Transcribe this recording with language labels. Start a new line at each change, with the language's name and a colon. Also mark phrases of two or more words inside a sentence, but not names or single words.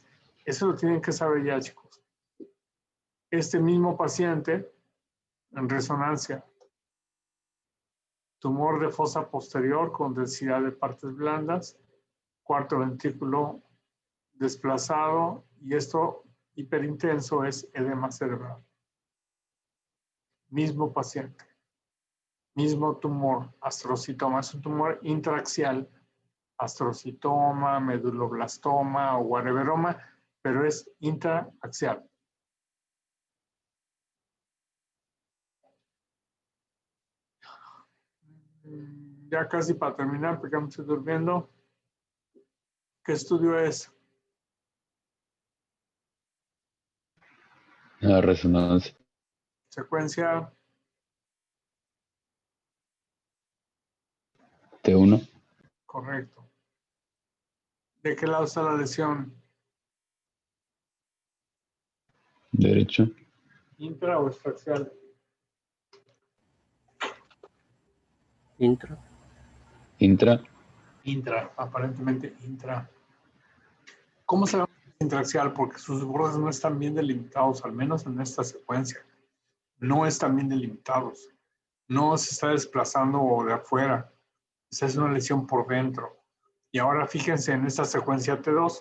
Spanish: Eso lo tienen que saber ya, chicos. Este mismo paciente, en resonancia, tumor de fosa posterior con densidad de partes blandas, cuarto ventrículo desplazado y esto hiperintenso es edema cerebral. Mismo paciente, mismo tumor, astrocitoma, es un tumor intraaxial, astrocitoma, meduloblastoma o whateveroma, pero es intraaxial. Ya casi para terminar, porque ya me estoy durmiendo. ¿Qué estudio es? La resonancia. Secuencia T1. correcto. ¿De qué lado está la lesión? Derecho. ¿Intra o extraaxial? Intra. Intra. Intra, aparentemente intra. ¿Cómo se llama intraaxial? Porque sus bordes no están bien delimitados, al menos en esta secuencia. No están bien delimitados. No se está desplazando de afuera. Esa es una lesión por dentro. Y ahora fíjense en esta secuencia T2.